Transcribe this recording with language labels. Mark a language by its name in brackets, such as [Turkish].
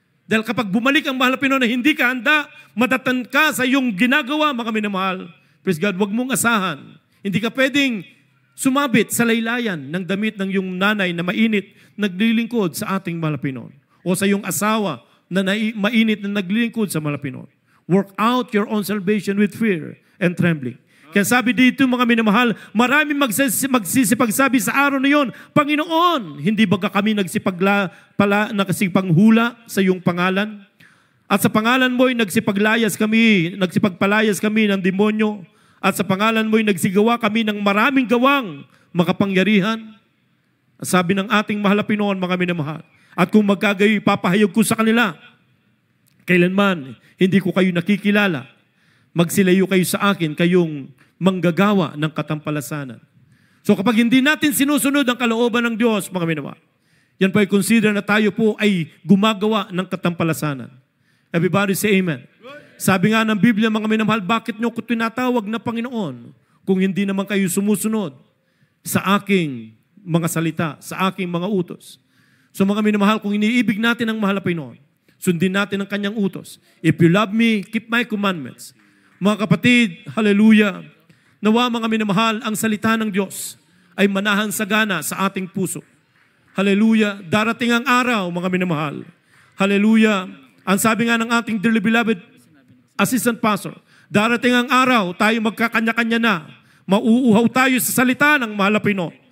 [Filipino] Dahil kapag bumalik ang mahal na Panginoon na hindi ka handa, madatan ka sa iyong ginagawa, mga minamahal. [English] Praise God, [Filipino] huwag mong asahan. Hindi ka pwedeng sumabit sa laylayan ng damit ng iyong nanay na mainit, naglilingkod sa ating mahal na Panginoon. O sa iyong asawa na mainit na naglilingkod sa mahal na Panginoon. [English] Work out your own salvation with fear and trembling. [Filipino] Kaya sabi dito, mga minamahal, maraming magsisipagsabi sa araw na yon, Panginoon, hindi ba kami nagsipagpanghula sa iyong pangalan? At sa pangalan mo'y nagsipagpalayas kami ng demonyo. At sa pangalan mo'y nagsigawa kami ng maraming gawang makapangyarihan. Sabi ng ating mahal na Panginoon, mga minamahal, at kung magkagayoy, papahayag ko sa kanila, kailanman hindi ko kayo nakikilala. Magsilayo kayo sa akin, kayong manggagawa ng katampalasanan. So kapag hindi natin sinusunod ang kalooban ng Diyos, mga minamahal, yan po ay consider na tayo po ay gumagawa ng katampalasanan. [English] Everybody say amen. [Filipino] Sabi nga ng Biblia, mga minamahal, bakit nyo ko tinatawag na Panginoon kung hindi naman kayo sumusunod sa aking mga salita, sa aking mga utos? So mga minamahal, kung iniibig natin ang mahal na Panginoon, sundin natin ang kanyang utos. [English] If you love me, keep my commandments. [Filipino] Mga kapatid, hallelujah, nawa mga minamahal, ang salita ng Diyos ay manahang sagana sa ating puso. Hallelujah, darating ang araw, mga minamahal. Hallelujah, ang sabi nga ng ating [English] dearly beloved assistant pastor, [Filipino] darating ang araw, tayo magkakanya-kanya na, mauuhaw tayo sa salita ng mahal na Panginoon.